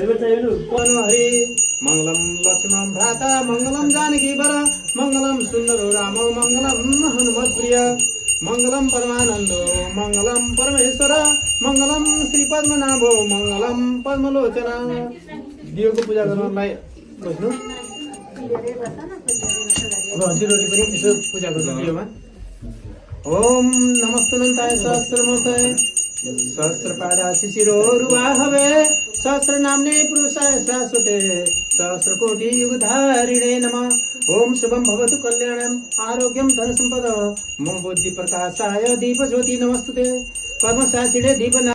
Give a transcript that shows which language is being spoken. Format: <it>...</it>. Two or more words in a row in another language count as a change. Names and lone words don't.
<ne>बेर चाहियो</ne> <sa>हरि मङ्गलम लक्ष्मण भ्राता मङ्गलम जानकी वर मङ्गलम सुन्दरो राम मङ्गलम हनुमत प्रिय मङ्गलम परमानन्दो मङ्गलम परमेश्वर मङ्गलम श्री पद्मनाभो मङ्गलम पद्मलोचना।</sa> <ne>दियोको पूजा गर्नलाई बस्नु अब हजुरहरूले पनि यसो पूजा गर्नु दियोमा।</ne> <sa>ओम नमस्तुनन्ताय सहस्रमूर्तये सहस्रपादा शिशिरोरुवाहवे सहस्र नाम्ने पुरुषाय शाश्वते सहस्रकोटि युगधारिणे नमः। ओम शुभम भवतु कल्याणम आरोग्यम धन संपद मम बुद्धि प्रकाशाय दीप ज्योति नमस्तुते कर्मशाचिणे दीपना।</sa>